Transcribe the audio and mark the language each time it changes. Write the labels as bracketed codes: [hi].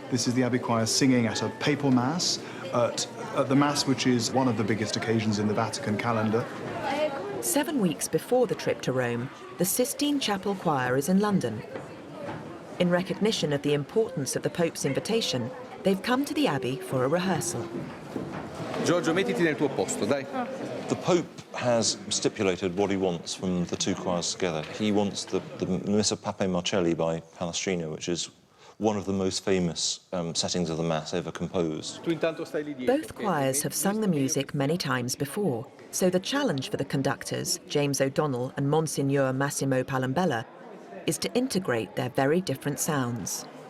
[en] This is the Abbey Choir singing at a papal mass, at the mass which is one of the biggest occasions in the Vatican calendar. 7 weeks before the trip to Rome, the Sistine Chapel Choir is in London. In recognition of the importance of the Pope's invitation, they've come to the Abbey for a rehearsal. [it] Giorgio, mettiti nel tuo posto, dai. [en] The Pope has stipulated what he wants from the two choirs together. He wants the Missa Pape Marcelli by Palestrina, which is one of the most famous settings of the Mass ever composed. Both choirs have sung the music many times before, so the challenge for the conductors, James O'Donnell and Monsignor Massimo Palambella, is to integrate their very different sounds.